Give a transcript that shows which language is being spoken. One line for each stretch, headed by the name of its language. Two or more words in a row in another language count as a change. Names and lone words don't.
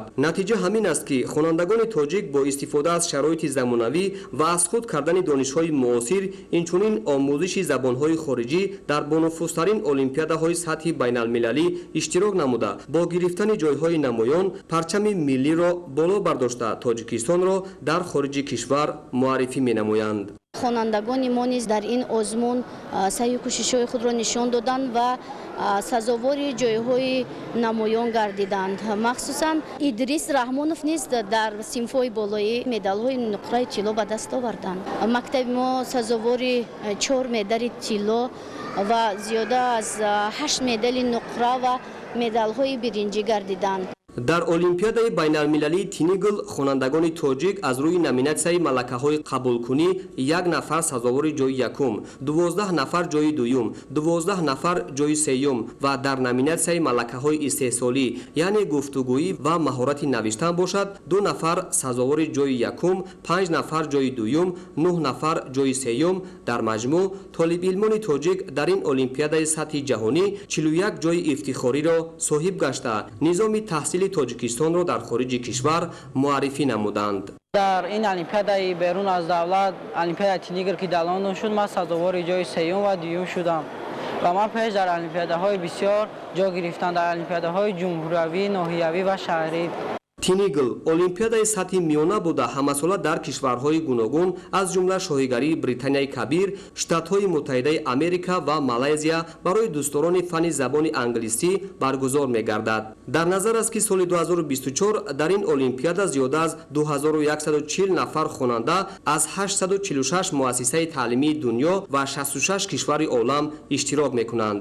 Tajik: натиҷа ҳамин аст ки хонандагони тоҷик бо истифода аз шароити замонавӣ ва аз худ кардани донишҳои муосир инчунин омӯзиши забонҳои хориҷӣ дар бонуфузтарин олимпиадаҳои сатҳи байналмилалӣ иштирок намуда бо гирифтани ҷойҳои намоён парчами миллиро боло бардошта Тоҷикистонро дар хориҷи кишвар муаррифӣ менамоянд.
Persian: خوانندگان ما نیز در این آزمون سعی و کوشش‌های خود را نشان دادند و سزاوار جایهای نمایان گردیدند. مخصوصا ادریس رحمانوف نیز در صنف‌های بالایی مدال‌های نقره طلا به دست آوردند. مکتب ما سزاوار 4 مدال طلا و زیاده از 8 مدال نقره و مدال‌های برنجی گردیدند.
Tajik: дар олимпиадаи байналмилалии тинегл хонандагони тоҷик аз рӯи номинатсияи малакаҳои қабулкунӣ 1 нафар сазовори ҷойи якум, 12 нафар ҷойи дуюм, 12 нафар ҷойи сеюм ва дар номинатсияи малакаҳои истеҳсолӣ яъне гуфтугӯӣ ва маҳорати навиштан бошад 2 нафар сазовори ҷойи якум, 5 нафар ҷойи дуюм, 9 нафар ҷойи сеюм. дар маҷмӯъ толибилмони тоҷик дар ин олимпиадаи сатҳи ҷаҳонӣ 41 ҷойи ифтихориро соҳиб гашта низоми таҳсили Тоҷикистонро дар хориҷи кишвар муаррифӣ намуданд.
Persian: در این المپیادای بیرون از دولت المپیادای تینگل که در لندن شد من سزاوار جای سوم و دوم شدم و من پیش در المپیادهای بسیار جا گرفتم در المپیادهای جمهوری ناحیوی و شهری.
Tajik: тинегл олимпиадаи сатҳи миёна буда ҳамасола дар кишварҳои гуногун аз ҷумла шоҳигарии британияи кабир, штатҳои муттаҳидаи америка ва малайзия барои дӯстдорони фани забони англисӣ баргузор мегардад. дар назар аст ки соли 2024 дар ин олимпиада зиёда аз 2140 нафар хонанда аз 846 муассисаи таълимии дунё ва 66 кишвари олам иштирок мекунанд.